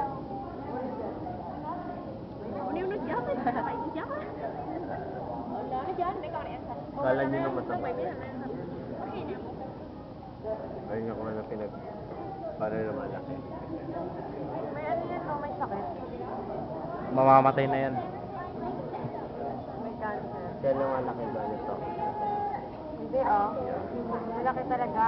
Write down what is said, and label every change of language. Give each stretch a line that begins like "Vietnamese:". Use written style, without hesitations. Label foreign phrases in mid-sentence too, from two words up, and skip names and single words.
Vietnamese: Nếu nó chết thì phải nó chết á. Nó chết mấy con này ăn thịt.
Filipino: Kala nyo nang masama.
Vietnamese: Mày biết là ăn thịt.
Filipino: Ayun ako na para na malaki. May ano yan o may sakit? Mamamatay na yan. May cancer. Kaya lang malaki ba nito? Hindi oh. Malaki talaga.